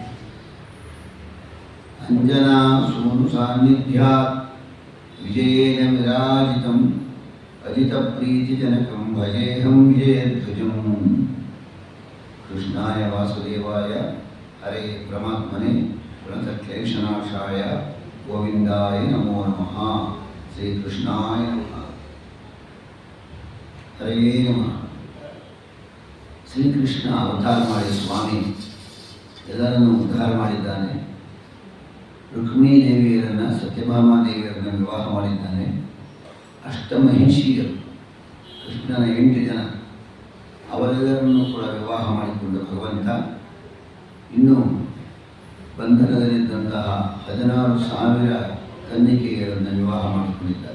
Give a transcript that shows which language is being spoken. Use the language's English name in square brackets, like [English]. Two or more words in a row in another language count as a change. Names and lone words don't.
[Sanskrit] अञ्जनासूनुसान्निध्यात् विजयेन विराजितम् अजितप्रीतिजनकं भजेऽहं विजयध्वजम्. कृष्णाय वासुदेवाय हरे परमात्मने प्रणतक्लेशनाशाय गोविंदाय नमो नमः. श्री कृष्णाय नमः. हरे नमः. [Kannada] ಶ್ರೀಕೃಷ್ಣ ಅವತಾರ ಮಾಡಿ ಸ್ವಾಮಿ ಎಲ್ಲರನ್ನು ಉದ್ಧಾರ ಮಾಡಿದ್ದಾನೆ. ರುಕ್ಮಿಣೀ ದೇವಿಯರನ್ನು ಸತ್ಯಭಾಮಾದೇವಿಯರನ್ನು ವಿವಾಹ ಮಾಡಿದ್ದಾನೆ. ಅಷ್ಟಮಹಿಷಿಯರು ಕೃಷ್ಣನ 8 ಜನ ಅವರೆಲ್ಲರನ್ನೂ ಕೂಡ ವಿವಾಹ ಮಾಡಿಕೊಂಡ ಭಗವಂತ ಇನ್ನು ಬಂಧನದಲ್ಲಿದ್ದಂತಹ 16,000 ಕನ್ನಿಕೆಯರನ್ನು ವಿವಾಹ ಮಾಡಿಕೊಂಡಿದ್ದಾನೆ.